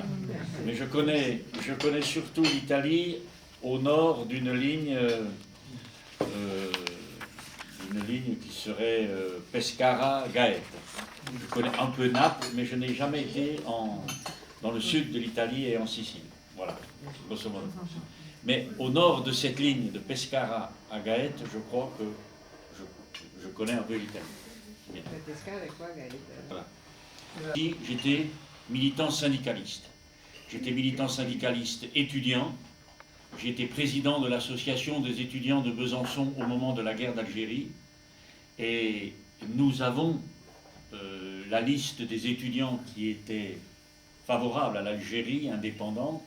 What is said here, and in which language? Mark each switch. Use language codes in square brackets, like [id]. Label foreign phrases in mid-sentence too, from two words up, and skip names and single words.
[fr] Mais je connais surtout l'Italie au nord d'une ligne qui serait Pescara-Gaète. Je connais un peu Naples, mais je n'ai jamais été dans le sud de l'Italie et en Sicile. Voilà, [it] grosso modo. [fr] Mais au nord de cette ligne de Pescara à Gaète, je crois que je connais un peu l'Italie. [it] Pescara è qua, Gaète. [fr] Voilà. J'étais militant syndicaliste. J'étais militant syndicaliste étudiant. J'étais président de l'association des étudiants de Besançon au moment de la guerre d'Algérie. Et nous avons la liste des étudiants qui étaient favorables à l'Algérie indépendante.